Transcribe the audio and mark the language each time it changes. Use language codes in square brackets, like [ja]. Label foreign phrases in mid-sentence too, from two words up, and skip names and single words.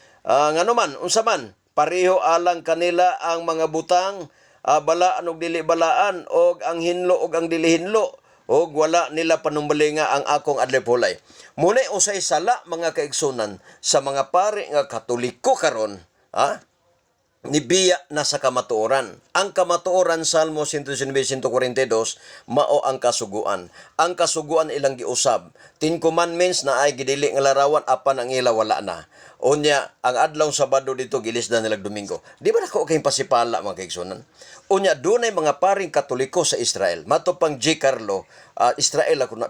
[ceb] Ah, ngano man, unsa man, pareho alang kanila ang mga butang, ah, balaan og dili balaan, og ang hinlo og ang dili hinlo, og wala nila panumbalinga ang akong adlaw pulay. Muna'y usay sala, mga kaigsunan, sa mga pari nga Katoliko karon, ha? Nibiya na sa kamatuoran. Ang kamatuoran, Salmo ciento diecinueve, ciento cuarenta y dos, mao ang kasuguan. Ang kasuguan ilang giusab. Ten Commandments na ay gidili nga larawan, apan ang ila wala na. Unya, ang adlaw Sabado dito, gilisdan nilag Domingo. Di ba nako kayong pasipala, mga kaigsunan? Unya, dunay mga paring Katoliko sa Israel. Mato pang G. Carlo, ah, Israel ako na.